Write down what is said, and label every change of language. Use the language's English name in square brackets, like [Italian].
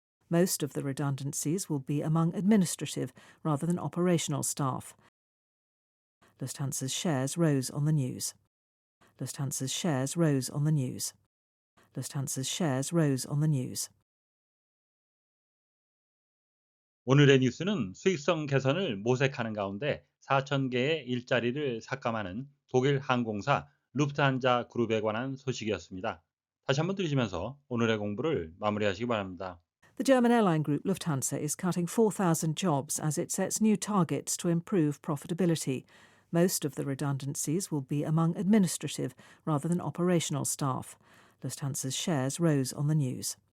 [English] Most of the redundancies will be among administrative rather than operational staff. Lufthansa's shares rose on the news. Lufthansa's shares rose on the news. Lufthansa's shares rose on the news. [Korean] 오늘의 뉴스는 수익성 개선을 모색하는 가운데 4,000개의 일자리를 삭감하는 독일 항공사 루프트한자 그룹에 관한 소식이었습니다. 다시 한번 들으시면서 오늘의 공부를 마무리하시기 바랍니다. [English] The German airline group Lufthansa is cutting 4,000 jobs as it sets new targets to improve profitability. Most of the redundancies will be among administrative rather than operational staff. Lufthansa's shares rose on the news.